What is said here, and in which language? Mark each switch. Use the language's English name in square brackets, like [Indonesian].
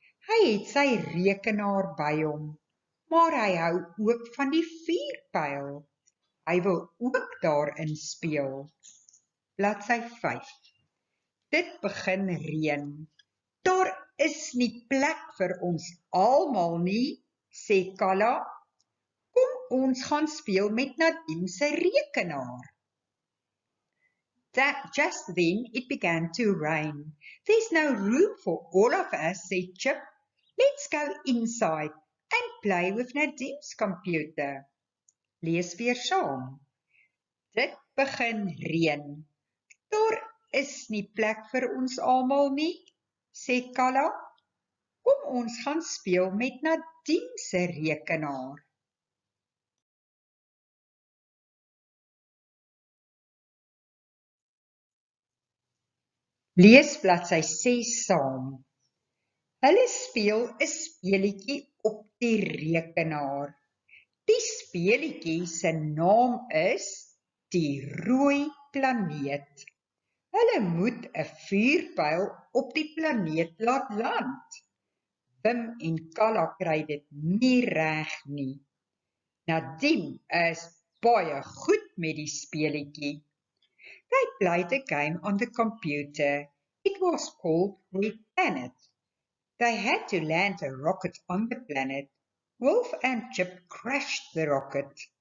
[Afrikaans] Hy het sy rekenaar by hom, maar hy hou ook van die vuurpyl. Hy wil ook daarin speel. Bladsy 5. Dit begin reën. Daar is nie plek vir ons almal nie, sê Kalla. Kom ons gaan speel met Nadim se rekenaar. [English] Just then it began to rain. There's no room for all of us, said Chip. Let's go inside and play with Nadim's computer. [Afrikaans] Lees weer saam. Dit begin reën. Daar is nie plek vir ons almal nie, sê Kalla. Kom ons gaan speel met Nadim se rekenaar. Lees bladsy 6 saam. Hulle speel 'n speletjie op die rekenaar. Die speletjie se naam is die rooi planeet. Hulle moet 'n vuurpyl op die planeet laat land. Wim en Kalla kry dit nie reg nie. Nadim is baie goed met die speletjie. [English] They played a game on the computer. It was called Red Planet. They had to land a rocket on the planet. Wolf and Chip crashed the rocket.